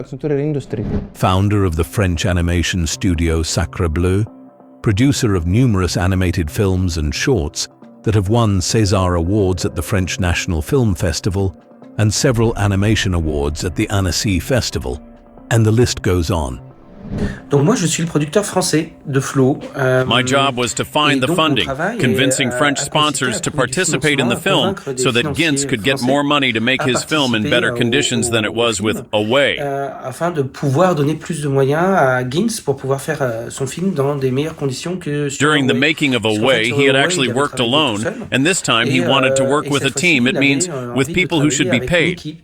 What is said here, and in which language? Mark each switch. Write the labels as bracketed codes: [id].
[en] Founder of the French animation studio Sacrebleu, producer of numerous animated films and shorts that have won César Awards at the French National Film Festival and several animation awards at the Annecy Festival, and the list goes on. [fr] Donc moi, je suis le producteur français de Flow. [en] My job was to find the funding, convincing French sponsors to participate in the film so that Gints could get more money to make his film in better conditions than it was with Away. [fr] Afin de pouvoir donner plus de moyens à Gints pour pouvoir faire son film dans des meilleures conditions que sur [en] During the making of Away, he had actually worked alone, and this time he wanted to work with a team. It means with people who should be paid.